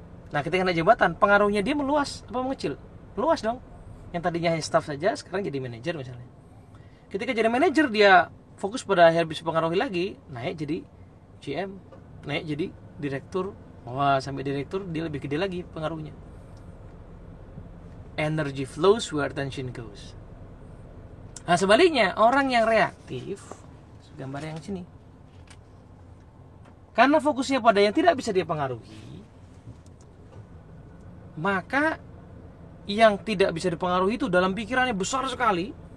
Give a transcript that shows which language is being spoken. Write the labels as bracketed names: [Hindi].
[Indonesian] Nah, ketika naik jabatan, pengaruhnya dia meluas apa mengecil? Meluas dong. Yang tadinya hanya staff saja, sekarang jadi manajer misalnya. Ketika jadi manajer, dia fokus pada hal bisa pengaruhi lagi, naik jadi GM, naik jadi direktur. Wah, sampai direktur dia lebih gede lagi pengaruhnya. [English] Energy flows where attention goes. [Indonesian] Nah, sebaliknya, orang yang reaktif, gambar yang sini, karena fokusnya pada yang tidak bisa dia pengaruhi, maka yang tidak bisa dipengaruhi itu dalam pikirannya besar sekali,